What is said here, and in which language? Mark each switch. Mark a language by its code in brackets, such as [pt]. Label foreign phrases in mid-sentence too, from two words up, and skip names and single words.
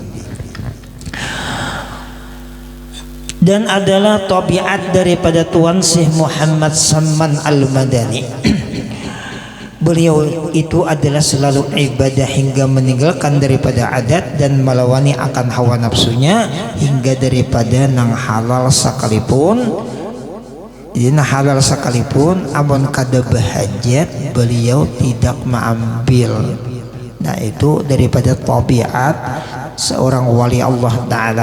[id] Dan adalah tabiat daripada Tuan Syekh Muhammad Saman Al-Madani. Beliau itu adalah selalu ibadah hingga meninggalkan daripada adat dan melawani akan hawa nafsunya, hingga daripada nang halal sekalipun. [bjn] Jadi nang halal sekalipun amun kada bahajat beliau tidak mengambil. [id] Nah itu daripada tabiat seorang wali Allah Ta'ala.